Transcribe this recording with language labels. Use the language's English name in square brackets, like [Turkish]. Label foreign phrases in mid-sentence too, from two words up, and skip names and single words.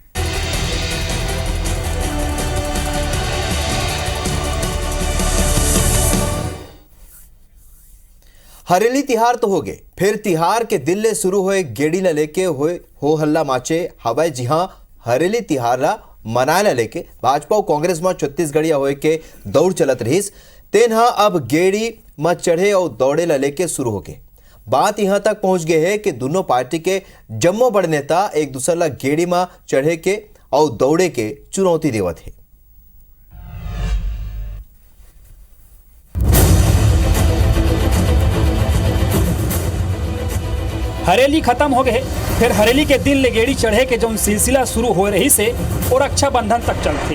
[Chhattisgarhi] हरेली तिहार तो हो गए, फिर तिहार के दिल्ले शुरू हुए गेड़ी ला लेके हुए हो हल्ला माचे हवाई। जी हां, हरेली तिहार ला मनाए ला लेके भाजपा और कांग्रेस में छत्तीसगढ़िया होए के दौड़ चलत रहीस। तेन हा अब गेड़ी में चढ़े और दौड़े ला लेके शुरू हो गए। बात यहां तक पहुंच गए है कि दोनों पार्टी के जम्मो बड़ नेता एक दूसरे ला गेड़ी में चढ़े के और दौड़े के चुनौती देवत है। हरेली खत्म हो गए, फिर हरेली के दिन ले गेड़ी चढ़े के जो सिलसिला शुरू हो रही से और रक्षाबंधन तक चलते।